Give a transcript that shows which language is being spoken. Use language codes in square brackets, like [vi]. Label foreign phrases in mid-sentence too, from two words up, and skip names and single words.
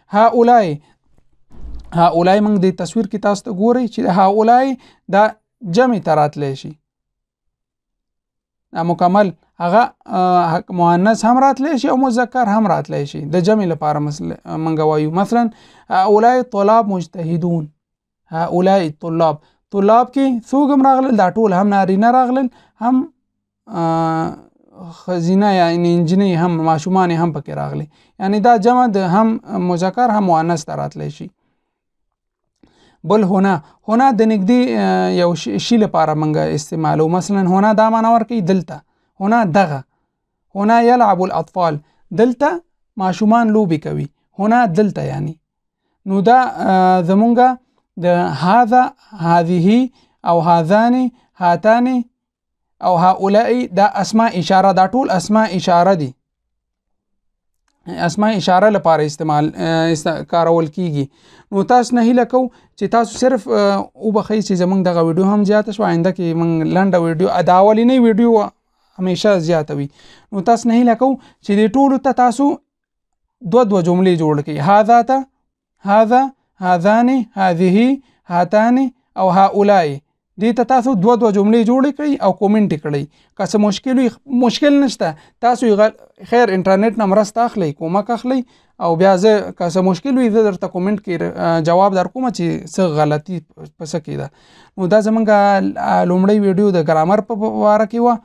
[ps] هؤلاء موږ د تصویر کې تاسو ته ګورئ چې هؤلاء دا جمع ته راتلی شي. مکمل هغه مؤنث هم راتلی شي او مذکر هم راتلی شي. [ar] د جمع لپاره موږ وایو مثلا هؤلاء طلاب مجتهدون. هؤلاء طلاب. طلاب کې څوک هم راغلل؟ [ps] دا ټول هم نارینه راغلل، هم ښځینه یعنې نجونې هم ماشومان هم پکې راغلي. یعنې دا جمع د هم مذکر هم مؤنث ته راتلی شي. بل هنا د نږدې یو شي لپاره موږ استعمالو. مثلا هنا دا معنی ورکوي دلته. [ar] هنا دغه. هنا یلعب الاطفال. [ps] دلته ماشومان لوبې کوي. هنا دلته یعنی. نو دا زمونږ د [ar] هذا هذه [ps] او [ar] هذان هاتان [ps] او هؤلاء دا اسماء اشاره. دا ټول اسماء اشاره دي. اسماء اشاره لپاره کارول کیږي. نو تاسو نه هیله کوو چې تاسو صرف وبخئ چې زمونږ دغه ویډیو هم زیاته شو. آینده کې موږ لنډه ویډیو دا اولینۍ ویډیو همیشه زیاته وي. نو تاسو نه هیله کوو چې دې ټولو ته تاسو دوه جملې جوړ کړئ. هذا ته [ar] هذا، هذان، هذه، هاتان [ps] او هؤلاء. دې ته تاسو دوه جملې جوړې کړئ او کومنټ کړئ. که څه مشکل وي مشکل نشته، تاسو خیر انټرنیټ نه مرسته اخلئ، کومک اخلئ او بیا زه که څه مشکل وي زه درته کومنټ کې جواب در کوم چې څه غلطي په څه کې ده. نو دا زمونږ لومړی ویډیو د ګرامر په باره کې وه.